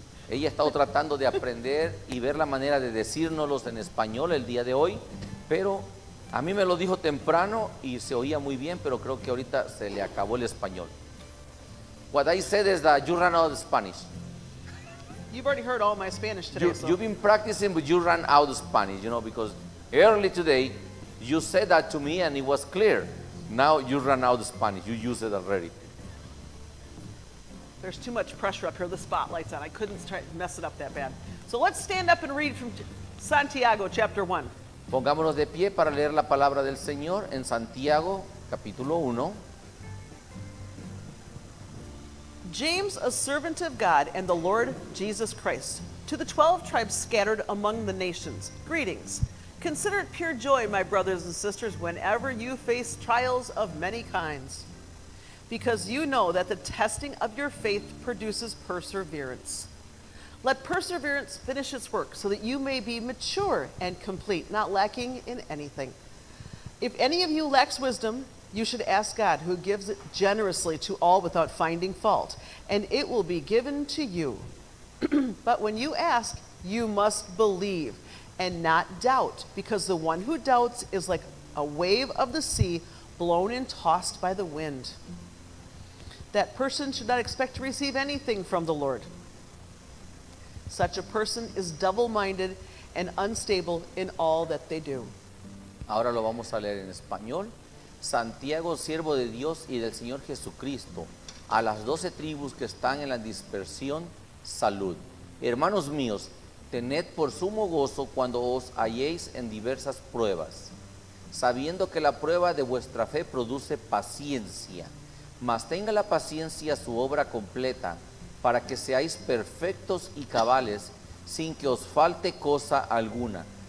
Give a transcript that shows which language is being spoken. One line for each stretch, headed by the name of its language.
Spanish: Ella ha estado tratando de aprender y ver la manera de decírnoslos en español el día de hoy, pero a mí me lo dijo temprano y se oía muy bien, pero creo que ahorita se le acabó el español.
English: What I said is that you ran out of Spanish. You've already heard all my Spanish today. You've been practicing, but you ran out of Spanish, because early today you said that to me and it was clear. Now you ran out of Spanish. You used it already. There's too much pressure up here. The spotlight's on. I couldn't mess it up that bad. So let's stand up and read from Santiago chapter 1.
Spanish: Pongámonos de pie para leer la palabra del Señor en Santiago, capítulo 1.
English: James, a servant of God and the Lord Jesus Christ, to the 12 tribes scattered among the nations, greetings. Consider it pure joy, my brothers and sisters, whenever you face trials of many kinds, because you know that the testing of your faith produces perseverance. Let perseverance finish its work, so that you may be mature and complete, not lacking in anything. If any of you lacks wisdom, you should ask God, who gives it generously to all without finding fault, and it will be given to you. But when you ask, you must believe and not doubt, because the one who doubts is like a wave of the sea blown and tossed by the wind. That person should not expect to receive anything from the Lord. Such a person is double-minded and unstable in all that they do.
Spanish: Ahora lo vamos a leer en español. Santiago, siervo de Dios y del Señor Jesucristo, a las 12 tribus que están en la dispersión, salud. Hermanos míos, tened por sumo gozo cuando os halléis en diversas pruebas, sabiendo que la prueba de vuestra fe produce paciencia, mas tenga la paciencia su obra completa, para que seáis perfectos y cabales, sin que os falte cosa alguna.